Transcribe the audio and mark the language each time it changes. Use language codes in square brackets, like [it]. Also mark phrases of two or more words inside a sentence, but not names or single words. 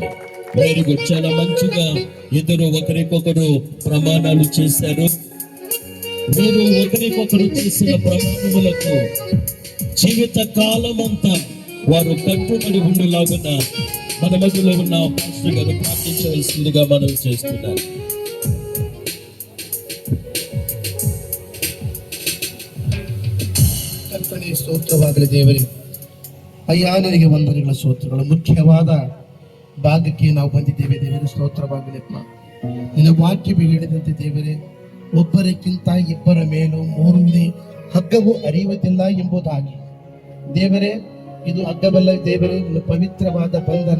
[en] very good, [te] చాలా మంచిగా ఇద్దరు ఒకరికొకరు ప్రమాణాలు చేశారు. మీరు ఒకరికొకరు చేసిన ప్రమాణములకు జీవిత కాలం అంతా వారు కట్టుబడి ఉండేలాగున మన మధ్యలో ఉన్న పాస్టర్ గారు ప్రార్థించవలసిందిగా మనం చేస్తున్నారు. [kn] ಕರ್ತನೇ ಸ್ತೋತ್ರವಾಗಲಿ ದೇವರೇ. ಅಯ್ಯ ನನಗೆ ವಂದನೆಗಳ ಸ್ತೋತ್ರಗಳು. ಮುಖ್ಯವಾದ ಭಾಗಕ್ಕೆ ನಾವು ಬಂದಿದ್ದೇವೆ ದೇವರೇ, ಸ್ತೋತ್ರವಾಗಲಿಪ್ಪ. ನಿನ್ನ ವಾಕ್ಯ ಹೇಳಿದಂತೆ ದೇವರೇ, ಒಬ್ಬರಕ್ಕಿಂತ ಇಬ್ಬರ ಮೇಲೂ ಮೂರನೇ ಹಗ್ಗವು ಅರಿಯುವುದಿಲ್ಲ ಎಂಬುದಾಗಿ ದೇವರೇ, ಇದು ಹಗ್ಗವಲ್ಲ ದೇವರೇ, ನಿನ್ನ ಪವಿತ್ರವಾದ ಬಂಧನ.